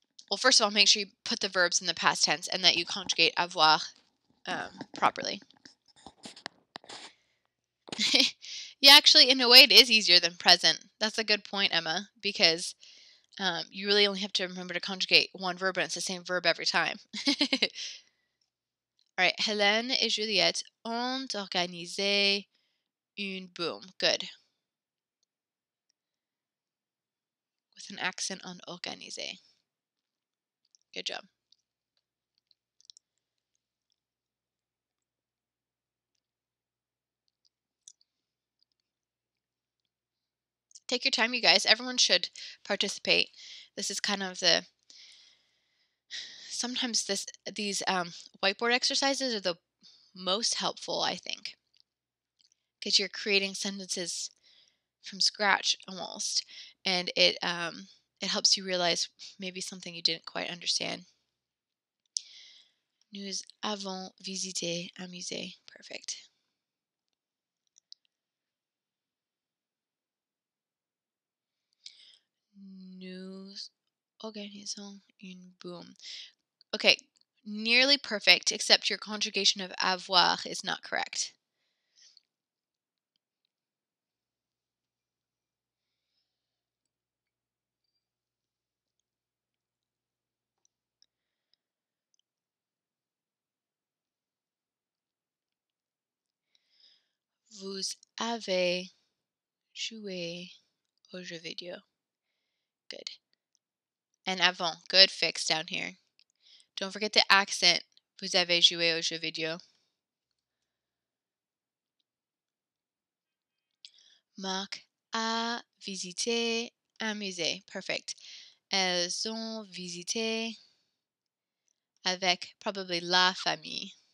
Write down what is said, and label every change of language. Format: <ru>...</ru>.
<en>Well, first of all, make sure you put the verbs in the past tense and that you conjugate avoir properly. Yeah, actually, in a way, it is easier than present. That's a good point, Emma, because you really only have to remember to conjugate one verb, and it's the same verb every time.</en> <fr>All right, Hélène et Juliette ont organisé une boom.</fr> <en>Good. With an accent on organisé. Good job. Take your time, you guys. Everyone should participate. This is kind of sometimes these whiteboard exercises are the most helpful, I think, because you're creating sentences from scratch almost, and it helps you realize maybe something you didn't quite understand.</en> <fr>Nous avons visité un musée.</fr> <en>Perfect.</en> <fr>Nous organisons une boom.</fr> <en>Okay, nearly perfect, except your conjugation of avoir is not correct.</en> <fr>Vous avez joué aux jeux vidéo.</fr> <en>Good. And avant, good fix down here. Don't forget the accent.</en> <fr>Vous avez joué aux jeux vidéo. Marc a visité un musée.</fr> <en>Perfect.</en> <fr>Elles ont visité avec</fr> <en>probably</en> <fr>la famille.</fr>